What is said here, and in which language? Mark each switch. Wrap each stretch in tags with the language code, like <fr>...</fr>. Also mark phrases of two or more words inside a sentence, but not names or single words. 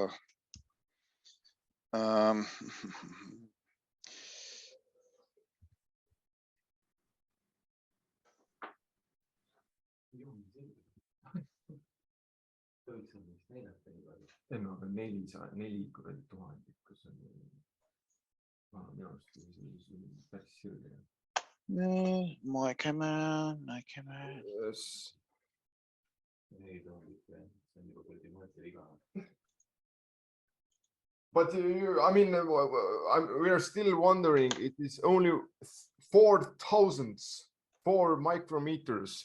<et>No, 400 kuradi tuhandikku, see on minu arust päris sirge.</et> <en>My camera. Yes. But I mean, we are still wondering. It is only 4 thousandths, 4 micrometers.</en>